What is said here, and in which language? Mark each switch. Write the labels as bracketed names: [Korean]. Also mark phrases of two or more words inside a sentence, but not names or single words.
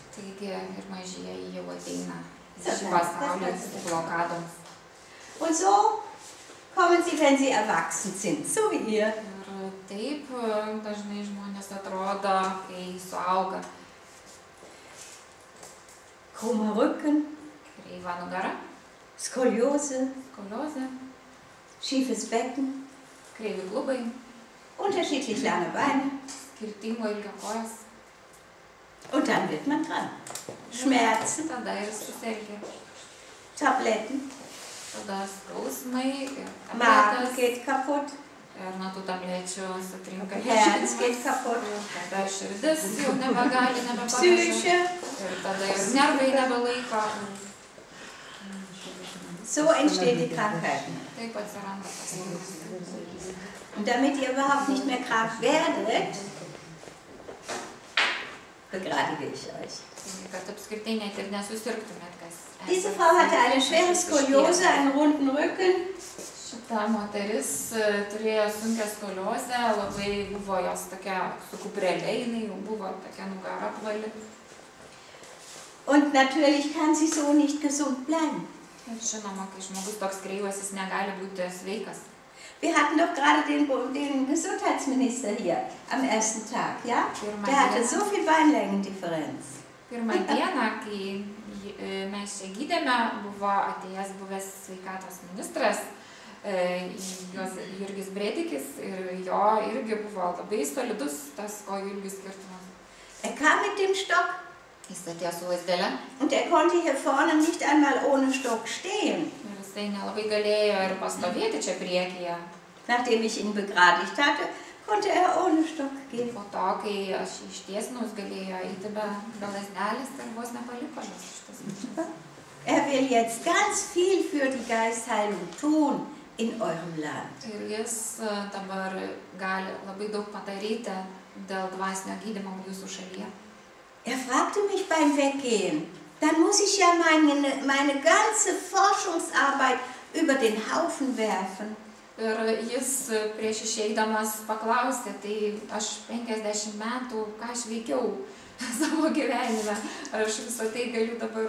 [Lithuanian] Taigi ir mažieji jau ateina į šį pasaulį su blokadoms. [German] Und so kommen sie, wenn sie erwachsen sind, so wie ihr. [Lithuanian] Ir taip dažnai žmonės atrodo, kai suauga. [German] Krummer Rücken, [Lithuanian] Kreiva nugara, [German] Skoliose, [Lithuanian] skoliozė, [German] schiefes Becken, [Lithuanian] kreivi klubai, [German] unterschiedlich lange Beine. [Lithuanian] skirtingo ilgio kojos. [German] Und dann wird man dran. Schmerzen, [Lithuanian] Tada ir susirgia. [German] Tabletten, [Lithuanian] Tada skausmai ir [German] Magen [Lithuanian] tabletės. [German] geht kaputt, [Lithuanian] Ir nuo tų tablečių sutrinka [German] Herz geht [Lithuanian] virškinimas. [German] kaputt, [Lithuanian] Tada širdis jau nebegali, nebepanašu. [German] Psyche. [Lithuanian] Ir tada ir nervai nebelaiko. [German] So entstehen die Krankheiten. [Lithuanian] Taip atsiranda tas ligas. [German] Und damit ihr überhaupt nicht mehr krank werdet, begradige ich euch. [Lithuanian] Taigi, kad apskritai net ir nesusirgtumėt, kas. [German] Diese Frau hatte eine schwere Skoliose, einen runden Rücken. [Lithuanian] Šita moteris turėjo sunkią skoliozę, labai buvo jos tokia su kuprelė, jinai jau buvo tokia nugara apvali. [German] Und natürlich kann sie so nicht gesund bleiben. [Lithuanian] Ir žinoma, kai žmogus toks kreivas, jis negali būti sveikas. [German] Wir hatten doch gerade den Gesundheitsminister hier am ersten Tag, ja? Der hatte so viel Beinlängendifferenz. [Lithuanian] Pirmą dieną, kai mes čia gydėme, buvo atėjęs buvęs sveikatos ministras Jurgis Bredikis ir jo irgi buvo labai solidus tas kojų ilgių skirtumas. [German] Kam mit dem Stock. [Lithuanian] Jis atėjo su lazdele. [German] Und konnte hier vorne nicht einmal ohne Stock stehen. [Lithuanian] Ir jisai nelabai galėjo ir pastovėti čia priekyje. [German] Nachdem ich ihn begradigt hatte, konnte ohne Stock gehen. [Lithuanian] Po to, kai aš ištiesinau, jis galėjo eiti be lazdelės ir vos nepaliko jos šitas mišias. [German] Will jetzt ganz viel für die Geistheilung tun in eurem Land. [Lithuanian] Ir jis dabar gali labai daug padaryti dėl dvasinio gydymo jūsų šalyje. [German] Fragte mich beim Weggehen, dann muss ich ja meine ganze Forschungsarbeit über den Haufen werfen. [Lithuanian] Ir jis prieš išeidamas paklausė, tai aš 50 metų, ką aš veikiau savo gyvenime, ar aš visą tai galiu dabar.